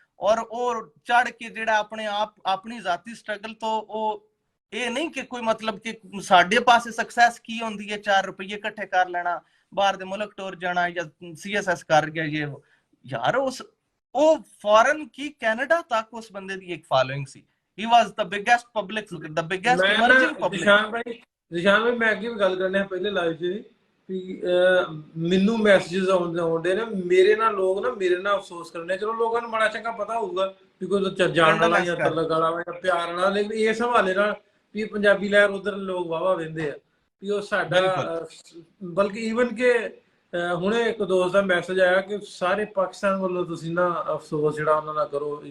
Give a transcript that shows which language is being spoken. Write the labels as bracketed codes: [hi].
[pa] ਔਰ ਉਹ ਚੜ ਕੇ ਜਿਹੜਾ ਆਪਣੇ ਆਪ ਆਪਣੀ ਜ਼ਾਤੀ ਸਟਰਗਲ ਤੋਂ ਉਹ ਇਹ ਨਹੀਂ ਕਿ ਕੋਈ ਮਤਲਬ ਕਿ ਸਾਡੇ ਪਾਸੇ ਸਕਸੈਸ ਕੀ ਹੁੰਦੀ ਹੈ 4 ਰੁਪਏ ਇਕੱਠੇ ਕਰ ਲੈਣਾ, ਬਾਹਰ ਦੇ ਮੁਲਕ ਟੁਰ ਜਾਣਾ ਜਾਂ CSS ਕਰ ਗਿਆ ਇਹ ਯਾਰ। ਉਹ ਫੋਰਨ ਕੀ ਕੈਨੇਡਾ ਤੱਕ ਉਸ ਬੰਦੇ ਦੀ ਇੱਕ following ਸੀ। [en] he was the biggest public, the biggest emerging public। [pa] ਨਿਸ਼ਾਨ ਭਾਈ ਮੈਂ ਅੱਗੇ ਵੀ ਗੱਲ ਕਰਨੇ ਆ ਪਹਿਲੇ ਲਾਈਵ 'ਚ ਵੀ ਮੈਨੂੰ ਮੈਸੇजेस ਆਉਂਦੇ ਨੇ ਮੇਰੇ ਨਾਲ, ਲੋਕ ਨਾ ਮੇਰੇ ਨਾਲ ਅਫਸੋਸ ਕਰਨੇ। ਚਲੋ ਲੋਕਾਂ ਨੂੰ ਬੜਾ ਚੰਗਾ ਪਤਾ ਹੋਊਗਾ ਵੀ ਕੋਈ ਜਾਣ ਵਾਲਾ ਜਾਂ ਤਲਕ ਵਾਲਾ ਜਾਂ ਪਿਆਰ ਵਾਲਾ, ਲੇਕਿਨ ਇਸ ਹਵਾਲੇ ਨਾਲ ਵੀ ਪੰਜਾਬੀ ਲਹਿਰ ਉਧਰ ਲੋਕ ਵਾਹਵਾ ਵਹਿੰਦੇ ਆ ਵੀ ਉਹ ਸਾਡਾ, ਬਲਕਿ ਈਵਨ ਕਿ ਹੁਣੇ ਇੱਕ ਦੋਸਤ ਦਾ ਮੈਸੇਜ ਆਇਆ ਕਿ ਸਾਰੇ ਪਾਕਿਸਤਾਨ ਵੱਲੋਂ ਤੁਸੀਂ ਨਾ ਅਫਸੋਸ ਜਿਹੜਾ ਉਹਨਾਂ ਨਾਲ ਕਰੋ।